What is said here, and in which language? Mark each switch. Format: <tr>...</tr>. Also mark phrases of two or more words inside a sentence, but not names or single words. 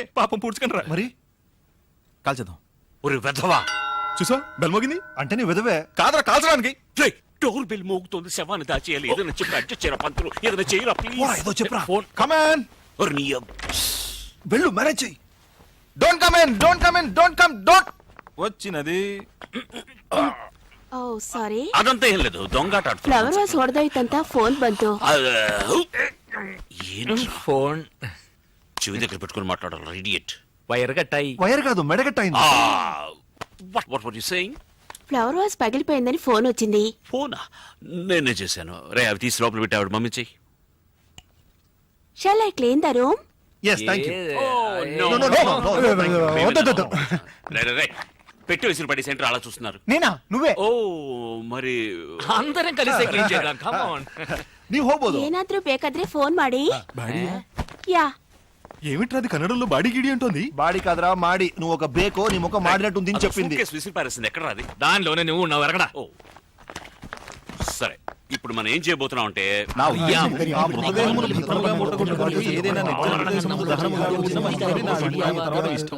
<te>పాపం పూడ్చుకుంటారా మరి కాల్చేద్దాం. ఒరే వెధవా. చూసా బెల్ మోగింది. అంటే నీ విధవే కాదరా కాల్చడానికి. రేయ్, డోర్ బెల్ మోగుతోంది. శవాన్ని దాచేయాలి. ఏదైనా చెప్పి అడ్జస్ట్ చేయరా పంతులు. ఏదైనా చేయరా పోరా, ఏదో ప్లీజ్. చెప్పురా. ఫోన్. కమాన్ ఒరే నీ వెళ్ళు మ్యారేజ్ చెయ్యి</te> <en>don't come in, don't come in, don't come, don't.</en> <te>వచ్చినది</te> <kn>ಓ ಸಾರಿ</kn> <te>అదంతా ఏం లేదు. దొంగాట</te> <kn>ಫ್ಲವರ್</kn> <te>ఆడుతున్నా.</te> <kn>ವಾಸ್ ಹೊಡೆದೋಯ್ತಂತ ಫೋನ್ ಬಂತು.</kn> <te>ఏంట్రా? ఫోన్ చెవి దగ్గర పెట్టుకుని మాట్లాడాలి. ఇడియట్. వైర్ కట్టాయి. వైర్ కాదు మెడగట్టయింది</te> <en>what were you saying? flower vase</en> <te>పగిలిపోయిందని ఫోన్ వచ్చింది. ఫోనా? నేనే చేశాను. రే, అవి తీసి లోపల పెట్టి ఆవిడ మమ్మీ చెయ్యి.</te> <en>shall I clean the room? yes thank you</en> <te>వద్దు. పెట్టి వేసిన పడి సెంటర్ అలా చూస్తున్నారు. నేనా? నువ్వే? ఓ మరి అందరం కలిసి క్లీన్ చేద్దాం.</te> <en>come on.</en> <kn>ನೀವು ಹೋಗ್ಬೋದು ಏನಾದ್ರೂ ಬೇಕಾದ್ರೆ ಫೋನ್ ಮಾಡಿ.</kn> <te>యా ఏమిట్రా అది కన్నడంలో బాడీ గిడి అంటోంది. బాడీ కాదురా మాడి నువ్వు ఒక బేకో నీ ముఖం మాడినట్టుంది అని చెప్పింది సూట్కేస్ విసిరి పారేసింది. ఎక్కడ అది? దానిలోనే నువ్వు ఉన్నావు. ఎరగడా? ఓ సరే, ఇప్పుడు మనం ఏం చేయబోతున్నాం అంటే ఆ మృతదేహమును భద్రముగా ముట్టగొట్టుకొని ఏదైనా నిర్జన ప్రదేశముకు దహనముగా ఉంచినమని నా అభిప్రాయం తర్వాత ఇష్టం.</te>